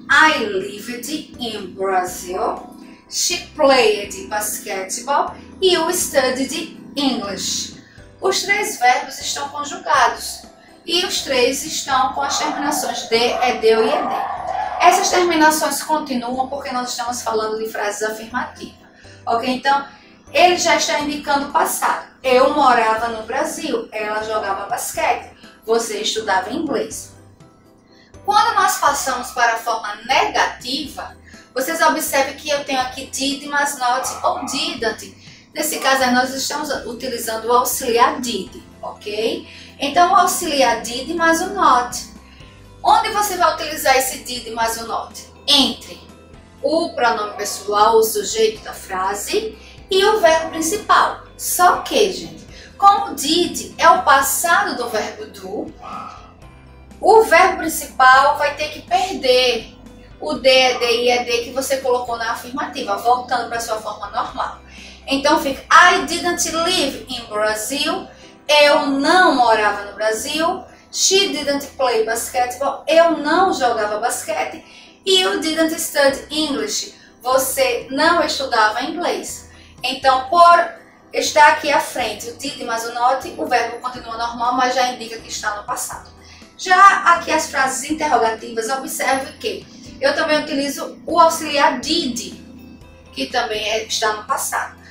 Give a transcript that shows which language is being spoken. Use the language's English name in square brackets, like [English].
[English] I lived in Brazil, she played basketball [Portuguese] e [English] you studied English. [Portuguese] Os 3 verbos estão conjugados e os 3 estão com as terminações de, ed ou ied. Essas terminações continuam porque nós estamos falando de frases afirmativas, ok? Então, ele já está indicando o passado. Eu morava no Brasil, ela jogava basquete, você estudava inglês. Quando nós passamos para a forma negativa, vocês observem que eu tenho aqui did, mas not ou didn't. Nesse caso, nós estamos utilizando o auxiliar did, ok? Então, o auxiliar did mais o not. Onde você vai utilizar esse did mais o not? Entre o pronome pessoal, o sujeito da frase, e o verbo principal. Só que, gente, como did é o passado do verbo do, o verbo principal vai ter que perder o D, e ED que você colocou na afirmativa, voltando para sua forma normal. Então fica [English] I didn't live in Brazil. [Portuguese] Eu não morava no Brasil. [English] She didn't play basketball. [Portuguese] Eu não jogava basquete. [English] You didn't study English. [Portuguese] Você não estudava inglês. Então, por estar aqui à frente o did mais o not, o verbo continua normal, mas já indica que está no passado. Já aqui as frases interrogativas, observe que eu também utilizo o auxiliar did, que também está no passado.